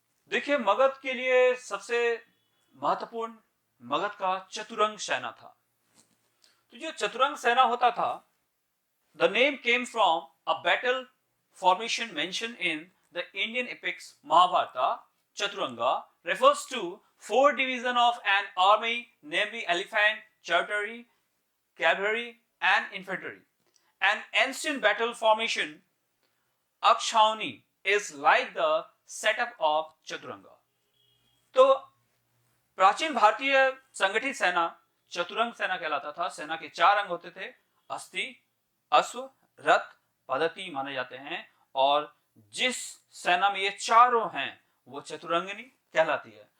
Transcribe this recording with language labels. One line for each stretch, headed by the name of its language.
Hindi: देखिए, मगध के लिए सबसे महत्वपूर्ण मगध का चतुरंग सेना था। तो जो चतुरंग सेना होता था,
English: The name came from a battle formation mentioned in the Indian epics Mahabharata. Chaturanga refers to four divisions of an army, namely elephant, cavalry, cavalry, and infantry. An ancient battle formation, Akshauhani, is like the setup of Chaturanga.
Hindi: तो प्राचीन भारतीय संगठित सेना चतुरंग सेना कहलाता था। सेना के चार अंग होते थे, अस्थि, अश्व, रथ, पद्धति माने जाते हैं, और जिस सेना में ये चारों हैं वो चतुरंगिनी कहलाती है।